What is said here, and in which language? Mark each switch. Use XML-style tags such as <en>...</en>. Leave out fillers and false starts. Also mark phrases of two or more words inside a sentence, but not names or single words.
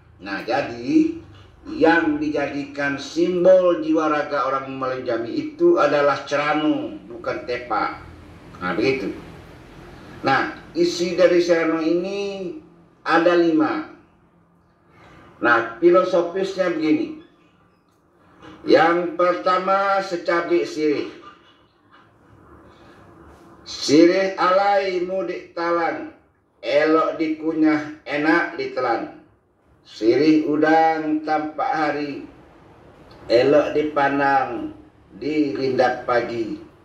<id>Nah, jadi yang dijadikan simbol jiwa raga orang Melayu Jambi itu adalah cerano, bukan tepak. Nah, begitu. Nah, isi dari cerano ini ada 5. Nah, filosofisnya begini. Yang pertama, secabik sirih. Sirih alai mudik talan, elok dikunyah, enak ditelan. Sirih udang tampak hari, elok dipandang di rindap pagi.</id>